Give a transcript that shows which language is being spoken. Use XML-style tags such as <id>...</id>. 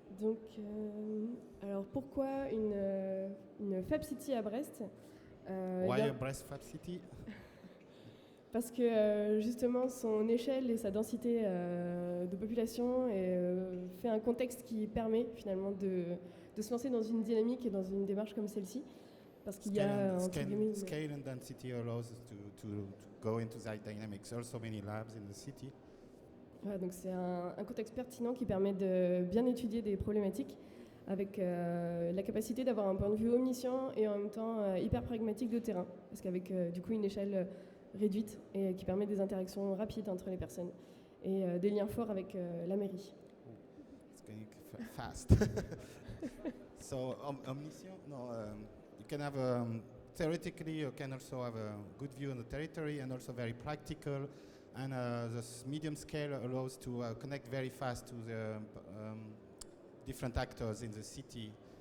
<fr>Donc, alors pourquoi une FabCity à Brest</fr> <en>Why a Brest FabCity?</en> <fr>Parce que justement son échelle et sa densité de population fait un contexte qui permet finalement de se lancer dans une dynamique et dans une démarche comme celle-ci. Parce qu'il y a</fr> <en>scale and density allows us to go into that dynamics. Also many labs in the city.</en> <fr>Voilà, donc c'est un contexte pertinent qui permet de bien étudier des problématiques avec la capacité d'avoir un point de vue omniscient et en même temps hyper pragmatique de terrain. Parce qu'avec du coup une échelle réduite et qui permet des interactions rapides entre les personnes et des liens forts avec la mairie.</fr> <en>It's going fast. So omniscient? No, you can have theoretically you can also have a good view on the territory and also very practical. And this medium scale allows to connect very fast to the different actors in the city.</en>